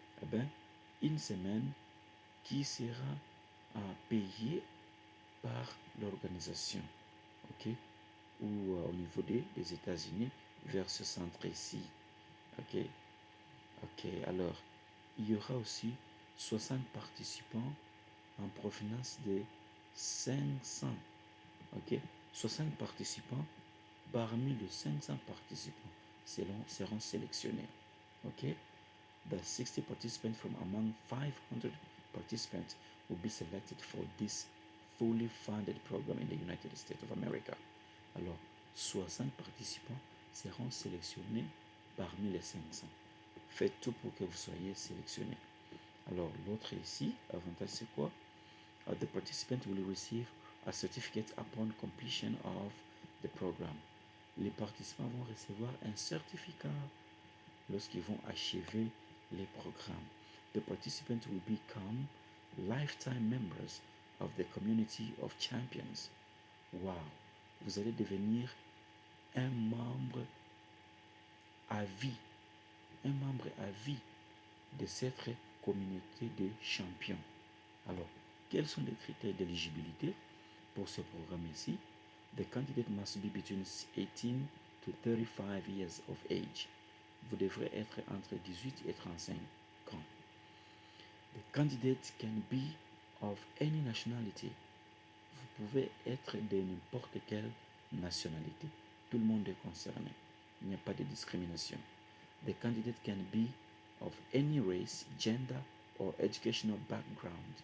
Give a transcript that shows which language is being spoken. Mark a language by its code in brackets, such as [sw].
[fr] Eh bien, une semaine qui sera payée par l'organisation, ok, ou au niveau des États-Unis vers ce centre ici, ok, ok. Alors, il y aura aussi 60 participants en provenance de 500, ok, 60 participants parmi les 500 participants seront sélectionnés, ok. [en] The 60 participants from among 500 participants will be selected for this fully funded program in the United States of America. [fr] Alors, 60 participants seront sélectionnés parmi les 500. Faites tout pour que vous soyez sélectionnés. Alors, l'autre ici, avantage c'est quoi? [en] The participant will receive a certificate upon completion of the program. [fr] Les participants vont recevoir un certificat lorsqu'ils vont achever les programmes. [en] the participants will become lifetime members of the community of champions. Wow! [fr] Vous allez devenir un membre à vie, un membre à vie de cette communauté de champions. Alors, quels sont les critères d'éligibilité pour ce programme ici? [en] The candidate must be between 18 to 35 years of age. [fr] Vous devrez être entre 18 et 35 ans. [en] The candidate can be of any nationality. [fr] Vous pouvez être de n'importe quelle nationalité. Tout le monde est concerné. Il n'y a pas de discrimination. [en] The candidate can be of any race, gender or educational background.